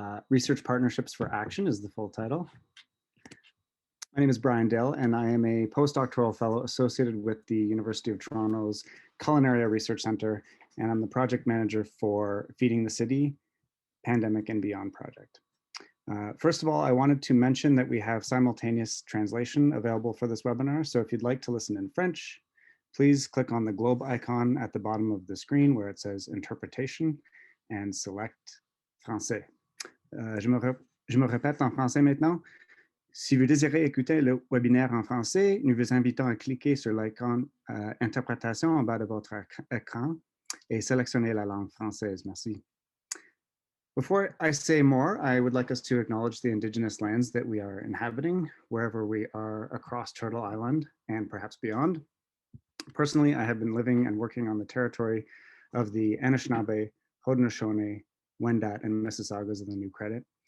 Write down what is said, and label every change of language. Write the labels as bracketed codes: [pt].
[en] Research Partnerships for Action is the full title. My name is Brian Dale, and I am a postdoctoral fellow associated with the University of Toronto's Culinaria Research Center, and I'm the project manager for Feeding the City, Pandemic and Beyond project. First of all, I wanted to mention that we have simultaneous translation available for this webinar, so if you'd like to listen in French, please click on the globe icon at the bottom of the screen where it says Interpretation and select Français. [fr] Je me répète en français maintenant. Si vous désirez écouter le webinaire en français, nous vous invitons à cliquer sur l'icône Interprétation en bas de votre écran et sélectionner la langue française. Merci. [en] Before I say more, I would like us to acknowledge the Indigenous lands that we are inhabiting, wherever we are across Turtle Island and perhaps beyond. Personally, I have been living and working on the territory of the Anishinaabe, Haudenosaunee, Wendat, and Mississaugas of the New Credit.